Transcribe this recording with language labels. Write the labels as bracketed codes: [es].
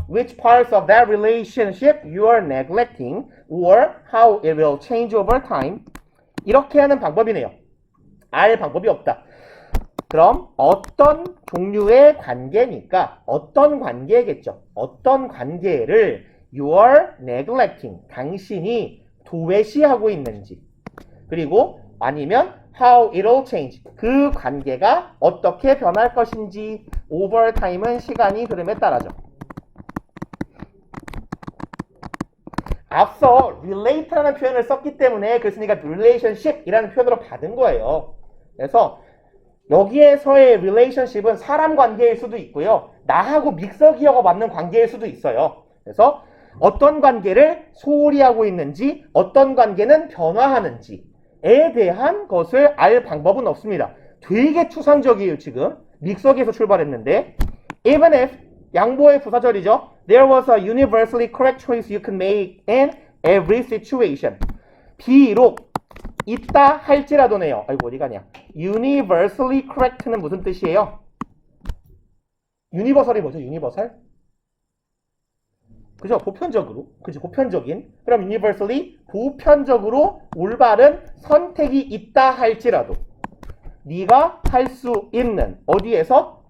[en] Which parts of that relationship you are neglecting or how it will change over time. [ko] 이렇게 하는 방법이네요. 알 방법이 없다. 그럼 어떤 종류의 관계니까 어떤 관계겠죠. 어떤 관계를 [en] you are neglecting. [ko] 당신이 도외시하고 있는지. 그리고 아니면 [en] how it will change. [ko] 그 관계가 어떻게 변할 것인지. [en] over time [ko] 은 시간이 흐름에 따라죠. 앞서 relate라는 표현을 썼기 때문에 그랬으니까 relationship이라는 표현으로 받은 거예요. 그래서 여기에서의 relationship은 사람 관계일 수도 있고요. 나하고 믹서기어가 맞는 관계일 수도 있어요. 그래서 어떤 관계를 소홀히 하고 있는지, 어떤 관계는 변화하는지에 대한 것을 알 방법은 없습니다. 되게 추상적이에요, 지금. 믹서기에서 출발했는데. [en] Even if, [ko] 양보의 부사절이죠. [en] There was a universally correct choice you could make in every situation. [ko] 비록 있다 할지라도네요. 아이고, 어디 가냐. [en] Universally correct [ko] 는 무슨 뜻이에요? 유니버설이 뭐죠? 유니버설? 그죠? 보편적으로. 그죠? 보편적인. 그럼 universally 보편적으로 올바른 선택이 있다 할지라도 네가 할 수 있는 어디에서?